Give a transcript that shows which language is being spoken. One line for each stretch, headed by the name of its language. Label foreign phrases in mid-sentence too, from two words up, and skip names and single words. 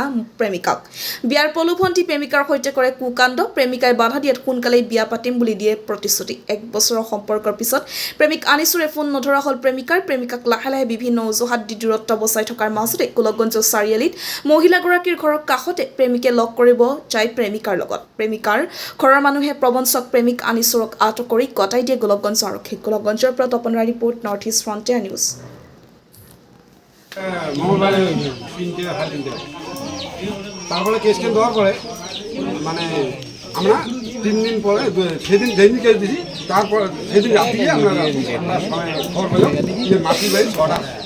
Assamese: প্ৰেমিকাক বিয়াৰ প্ৰলোভন্তি প্ৰেমিকাৰ সৈতে কৰে কুকাণ্ড প্ৰেমিকাই বাধা দিয়াত সোনকালেই বিয়া পাতিম বুলি দিয়ে প্ৰতিশ্ৰুতি এক বছৰৰ সম্পৰ্কৰ পিছত প্ৰেমিক আনিছুৰে ফোন নধৰা হ'ল প্ৰেমিকাক লাহে লাহে বিভিন্ন অজুহাত দি দূৰত্ব বচাই থকাৰ মাজতে গোলকগঞ্জ চাৰিআলিত মহিলাগৰাকীৰ ঘৰৰ কাষতে প্ৰেমিকে লগ কৰিব যায় প্ৰেমিকাৰ লগত প্ৰেমিকাৰ ঘৰৰ মানুহে প্ৰবঞ্চক প্ৰেমিক আনিছুৰক আটক কৰি গতাই দিয়ে গোলকগঞ্জ আৰক্ষীক গোলকগঞ্জৰ পৰা তপন ৰিপৰ্ট নৰ্থ ইষ্ট ফ্ৰণ্টিয়াৰ নিউজ
Bangla: তারপরে কেসকে দেওয়ার পরে মানে আমরা 3 দিন পরে সেদিন যেদিন কেস দিছি তারপর সেদিন রাত্রে আমরা খবর পেলাম যে মাটির বাড়ি ছটা